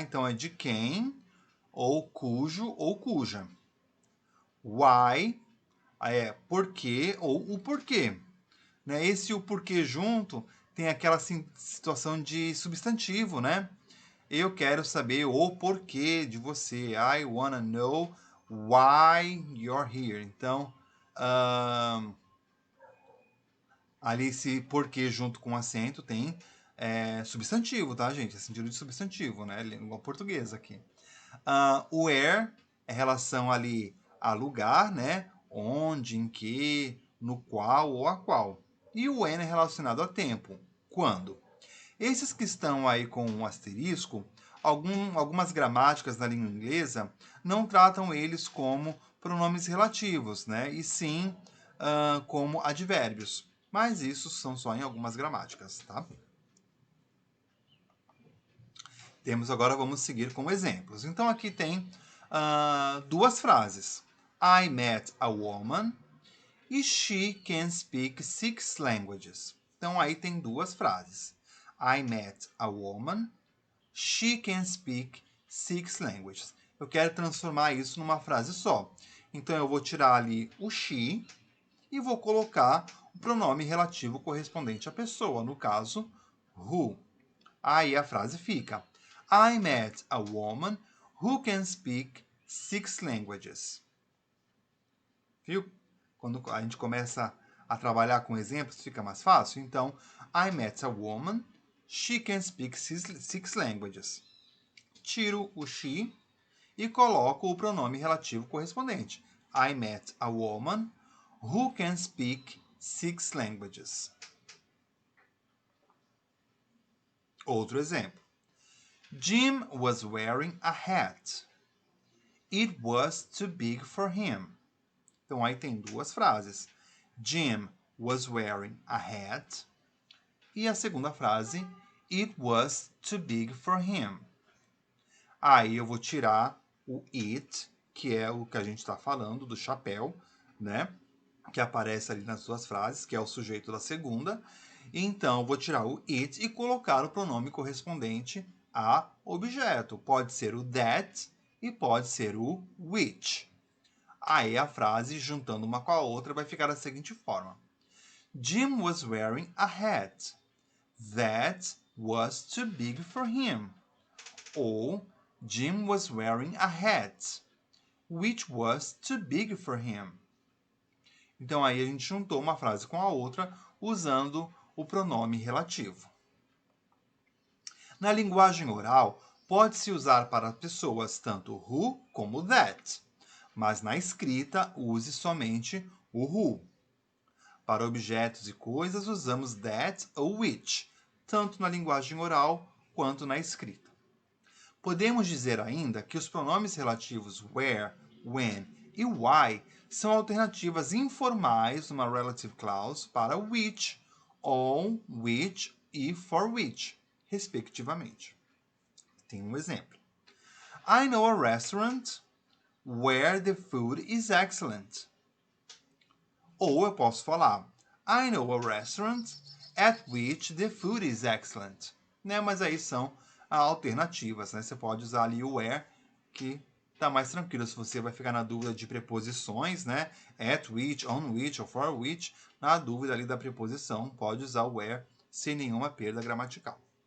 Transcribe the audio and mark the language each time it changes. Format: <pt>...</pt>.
<pt>Então é de quem, ou cujo, ou cuja. Why é porquê ou o porquê. Né? Esse o porquê junto tem aquela situação de substantivo, né? Eu quero saber o porquê de você.</pt> <en>I wanna know why you're here.</en> <pt>Então, ali esse porquê junto com acento tem substantivo, tá, gente? É sentido de substantivo, né? Língua portuguesa aqui. Where é relação ali a lugar, né? Onde, em que, no qual ou a qual. E o when é relacionado a tempo. Quando? Esses que estão aí com um asterisco, algumas gramáticas na língua inglesa não tratam eles como pronomes relativos, né? E sim como advérbios. Mas isso são só em algumas gramáticas, tá? Vamos seguir com exemplos. Então aqui tem duas frases.</pt> <en>I met a woman</en> <pt>e</pt> <en>she can speak 6 languages.</en> <pt>Então aí tem duas frases.</pt> <en>I met a woman, she can speak 6 languages.</en> <pt>Eu quero transformar isso numa frase só. Então eu vou tirar ali o she e vou colocar o pronome relativo correspondente à pessoa, no caso, who. Aí a frase fica:</pt> <en>I met a woman who can speak 6 languages.</en> <pt>Viu? Quando a gente começa a trabalhar com exemplos, fica mais fácil. Então,</pt> <en>I met a woman, she can speak 6 languages.</en> <pt>Tiro o she e coloco o pronome relativo correspondente.</pt> <en>I met a woman who can speak 6 languages.</en> <pt>Outro exemplo.</pt> <en>Jim was wearing a hat. It was too big for him.</en> <pt>Então aí tem duas frases.</pt> <en>Jim was wearing a hat.</en> <pt>E a segunda frase,</pt> <en>it was too big for him.</en> <pt>Aí eu vou tirar o it, que é o que a gente está falando, do chapéu, né? Que aparece ali nas duas frases, que é o sujeito da segunda. Então, eu vou tirar o it e colocar o pronome correspondente a objeto. Pode ser o that e pode ser o which. Aí a frase, juntando uma com a outra, vai ficar da seguinte forma.</pt> <en>Jim was wearing a hat. That was too big for him.</en> <pt>Ou</pt> <en>Jim was wearing a hat, which was too big for him.</en> <pt>Então aí a gente juntou uma frase com a outra usando o pronome relativo. Na linguagem oral, pode-se usar para pessoas tanto who como that, mas na escrita use somente o who. Para objetos e coisas usamos that ou which, tanto na linguagem oral quanto na escrita. Podemos dizer ainda que os pronomes relativos where, when e why são alternativas informais numa relative clause para which, on, which e for which, respectivamente. Tem um exemplo.</pt> <en>I know a restaurant where the food is excellent.</en> <pt>Ou eu posso falar</pt> <en>I know a restaurant at which the food is excellent.</en> <pt>Né? Mas aí são alternativas, né? Você pode usar ali o where, que tá mais tranquilo. Se você vai ficar na dúvida de preposições, né? At which, on which ou for which, na dúvida ali da preposição, pode usar o where sem nenhuma perda gramatical.</pt>